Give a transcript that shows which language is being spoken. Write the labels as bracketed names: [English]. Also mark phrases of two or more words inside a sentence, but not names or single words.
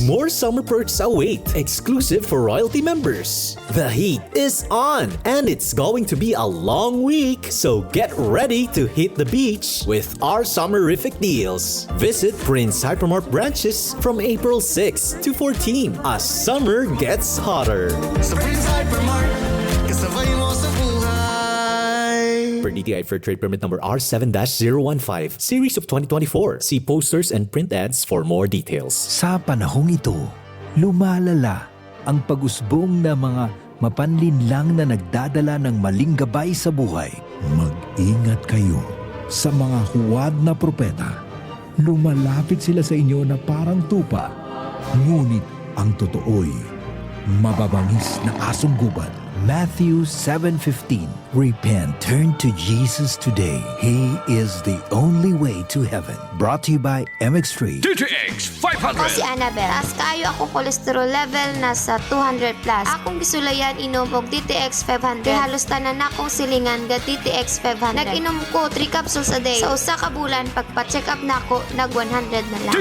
[English] More summer perks await, exclusive for royalty members. The heat is on and it's going to be a long week, so get ready to hit the beach with our summerific deals. Visit Prince Hypermart branches from April 6 to 14 as summer gets hotter. [Filipino] Sa Prince Hypermart, kasabay mo sa buhay. [English] Per DTI Fair Trade Permit number R7-015, Series of 2024. See posters and print ads for more details. [Filipino] Sa panahong ito, lumalala ang pag-usbong na mga mapanlinlang na nagdadala ng maling gabay sa buhay. Mag-ingat kayo sa mga huwad na propeta. Lumalapit sila sa inyo na parang tupa, ngunit ang totoo'y mababangis na asong gubad. [English] Matthew 7:15. Repent, turn to Jesus today. He is the only way to heaven. Brought to you by MX3. DTX [Cebuano] Ako si 500. Annabel. Taas kayo ako [English] cholesterol level [Cebuano] nasa 200 plus. Akong gisulayan inom og DTX 500. Kay halos tanan akong silingan ga DTX 500. Nag-inom ko 3 [English] capsules a day. [Cebuano] Sa usa ka bulan pagpa-check up nako nag 100 na lang.